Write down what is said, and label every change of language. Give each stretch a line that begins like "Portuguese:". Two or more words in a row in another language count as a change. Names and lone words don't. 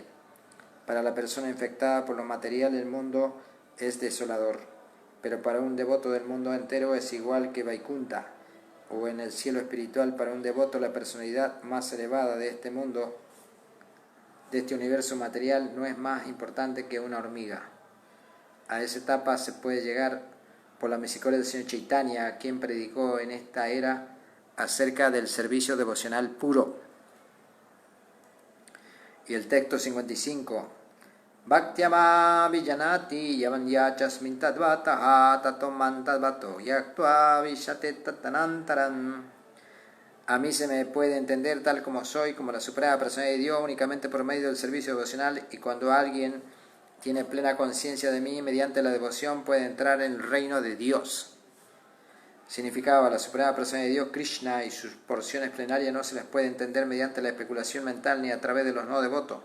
Spanish: Para la persona infectada por lo material el mundo es desolador, pero para un devoto del mundo entero es igual que Vaikunta, o en el cielo espiritual para un devoto la personalidad más elevada de este mundo, de este universo material, no es más importante que una hormiga. A esa etapa se puede llegar por la misericordia del Señor Chaitanya, quien predicó en esta era acerca del servicio devocional puro. Y el texto 55.
Sanskrit: भक्त्या माम् अभिजानाति यावान् यश्चास्मि तत्त्वतः ततो मां तत्त्वतो ज्ञात्वा विशते तदनन्तरम्.
Spanish: A mí se me puede entender tal como soy, como la suprema personalidad de Dios, únicamente por medio del servicio devocional, y cuando alguien tiene plena conciencia de mí, mediante la devoción puede entrar en el reino de Dios. Significaba, la suprema persona de Dios, Krishna, y sus porciones plenarias no se les puede entender mediante la especulación mental ni a través de los no devotos.